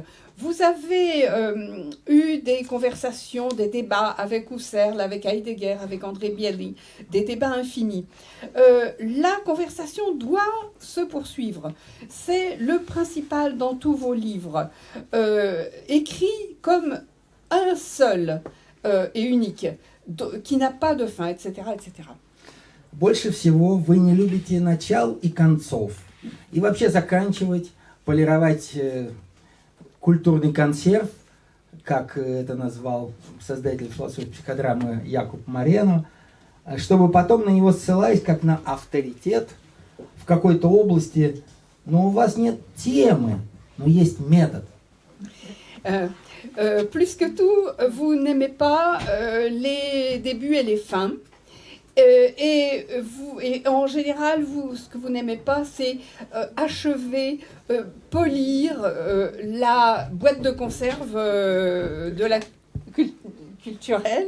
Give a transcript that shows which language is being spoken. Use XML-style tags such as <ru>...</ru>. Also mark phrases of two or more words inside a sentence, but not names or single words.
<fr>Vous avez eu des conversations, des débats avec Husserl, avec Heidegger, avec André Bieli, des débats infinis. La conversation doit se poursuivre. C'est le principal dans tous vos livres, écrits comme un seul et unique, qui n'a pas de fin, etc., etc.</fr> <ru>Больше всего вы не любите начал и концов. И вообще заканчивать, полировать культурный консерв, как это назвал создатель философии психодрамы Якуб Морено, чтобы потом на него ссылаясь как на авторитет в какой-то области, но у вас нет темы, но есть метод.</ru> <fr>Plus que tout, vous n'aimez pas les débuts et les fins. Et en général, ce que vous n'aimez pas, c'est achever, polir la boîte de conserve de la culturelle.</fr>